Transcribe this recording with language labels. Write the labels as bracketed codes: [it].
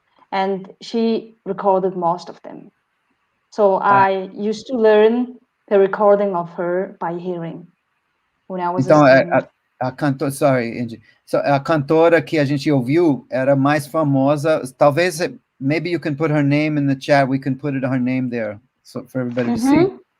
[en] And she recorded most of them. So I used to learn the recording of her by hearing when I was [pt] então, a cantora, sorry, Enji. So, a cantora que a gente ouviu era mais famosa. [en] Talvez, maybe you can put her name in the chat. We can put her name there so for everybody to see.